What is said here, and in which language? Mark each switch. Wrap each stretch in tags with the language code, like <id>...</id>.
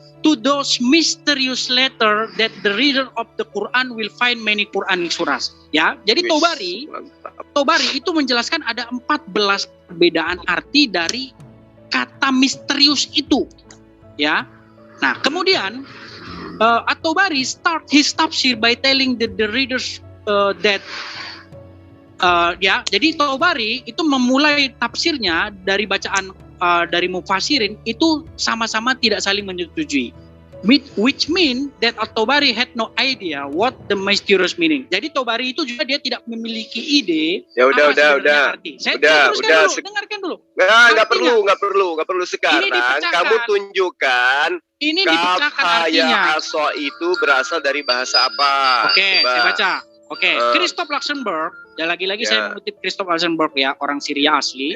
<en>To those mysterious letter that the reader of the Quran will find many Quranic surahs.</en> <id>Ya, jadi Tabari itu menjelaskan ada 14 perbedaan arti dari kata misterius itu. Ya. Nah, kemudian</id> <en>At-Tabari start his tafsir by telling the readers that</en> <id>Ya, jadi Tabari itu memulai tafsirnya dari bacaan dari Mufassirin itu sama-sama tidak saling menyetujui.</id> <en>Which mean that Tabari had no idea what the mysterious meaning.</en> <id>Jadi Tabari itu juga dia tidak memiliki ide. Ya udah. Arti. Saya Udah. dengarkan dulu. Nggak perlu sekarang. Kamu tunjukkan. Ini dipecahkan artinya. Aso itu berasal dari bahasa apa? Oke, saya baca. Oke, Christoph Luxemburg. Ya lagi-lagi saya mengutip Christoph Luxemburg ya, orang Syria asli.</id>